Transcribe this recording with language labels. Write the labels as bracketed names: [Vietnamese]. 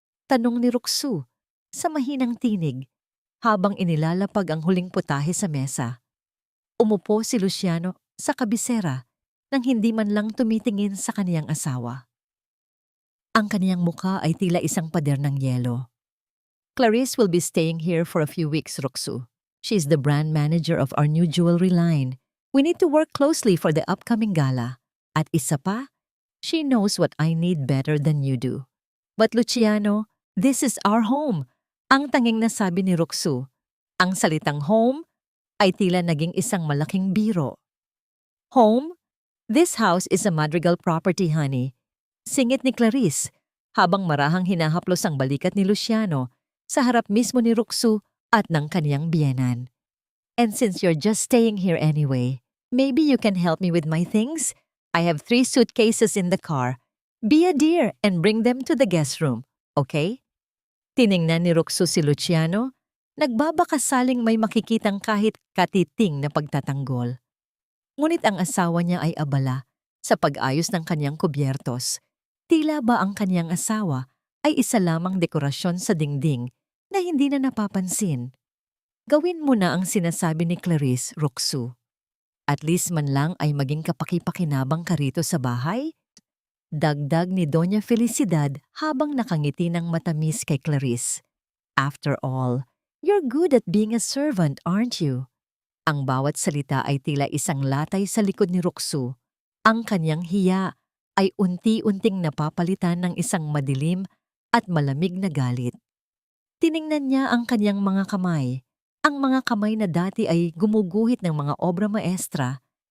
[Filipino] Tanong ni Roxu sa mahinang tinig habang inilalapag ang huling putahe sa mesa. Umupo si Luciano sa kabisera nang hindi man lang tumitingin sa kaniyang asawa. Ang kaniyang mukha ay tila isang pader ng yelo. [English] Clarice will be staying here for a few weeks, Roxu. She's the brand manager of our new jewelry line. We need to work closely for the upcoming gala. At isa pa, she knows what I need better than you do. But Luciano, this is our home. [Filipino] Ang tanging nasabi ni Roxu. Ang salitang home ay tila naging isang malaking biro. [English] Home? [Filipino] This house is a Madrigal property, honey. Singit ni Clarice habang marahang hinahaplos ang balikat ni Luciano sa harap mismo ni Roxu at ng kaniyang biyenan. [English] And since you're just staying here anyway, maybe you can help me with my things? I have 3 suitcases in the car. Be a dear and bring them to the guest room, okay? [Filipino] Tiningnan ni Roxu si Luciano, nagbabakasaling may makikitang kahit katiting na pagtatanggol. Ngunit ang asawa niya ay abala sa pag-ayos ng kanyang kubyertos. Tila ba ang kanyang asawa ay isa lamang dekorasyon sa dingding na hindi na napapansin. Gawin mo na ang sinasabi ni Clarice, Roxu. At least man lang ay maging kapaki-pakinabang ka rito sa bahay? Dagdag ni Doña Felicidad habang nakangiti ng matamis kay Clarice. [English] After all, you're good at being a servant, aren't you? [Filipino] Ang bawat salita ay tila isang latay sa likod ni Roxu. Ang kanyang hiya ay unti-unting napapalitan ng isang madilim at malamig na galit. Tiningnan niya ang kanyang mga kamay. Ang mga kamay na dati ay gumuguhit ng mga obra maestra.